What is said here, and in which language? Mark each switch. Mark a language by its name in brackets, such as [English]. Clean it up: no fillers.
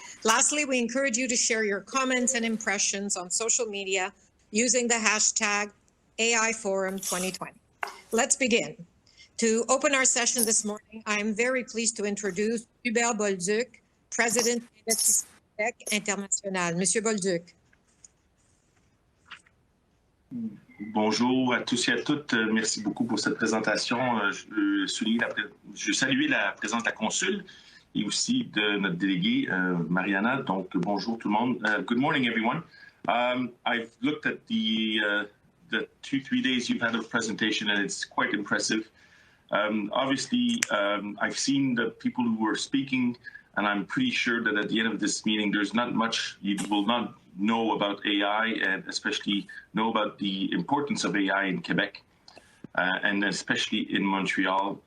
[English] Lastly, we encourage you to share your comments and impressions on social media using the hashtag AIForum2020. Let's begin. To open our session this morning, I am very pleased to introduce Hubert Bolduc, President d'Investissement International. Monsieur Bolduc. [French] Bonjour à tous et à toutes. Merci beaucoup pour cette présentation. Je salue la présence de la consul et aussi de notre délégué, Marianna. Donc, bonjour tout le monde. [English] Good morning, everyone. I've looked at the 2-3 days you've had of presentation, and it's quite impressive. Obviously, I've seen the people who were speaking, and I'm pretty sure that at the end of this meeting, there's not much you will not know about AI, and especially know about the importance of AI in Quebec, and especially in Montreal.